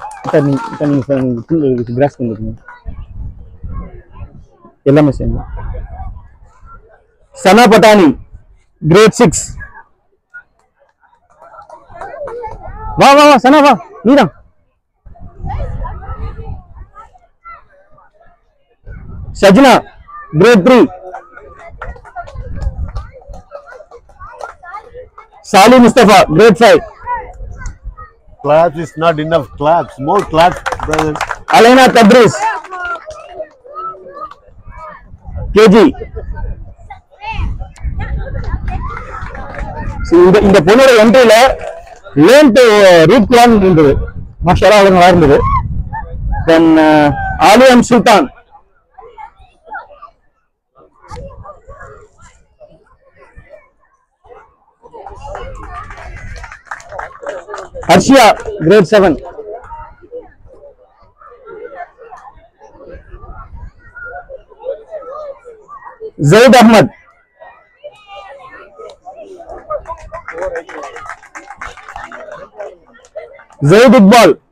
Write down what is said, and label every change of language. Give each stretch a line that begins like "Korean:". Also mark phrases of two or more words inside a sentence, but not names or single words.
Tamil: நீங்க கிராஸ் பண்ணிருக்கீங்க எல்லாமே சேர்ந்து. சனா பட்டாணி grade 6. வா வா வா சனா வா நீதான். சஜ்னா grade 3. Sali Mustafa grade 5.
English: Claps is not enough. Claps, more claps, brother. Alena Tabriz KG.
Tamil: இந்த பொண்ணோட என்ட்ரியில
English: learn to read Quran
Tamil: இருந்தது.
Arabic: ما شاء الله
Tamil: நல்லா இருந்தது. தென் ஆலியம் சுல்தான் ஹர்ஷியா grade 7. Zaid Ahmad. Zaid Iqbal.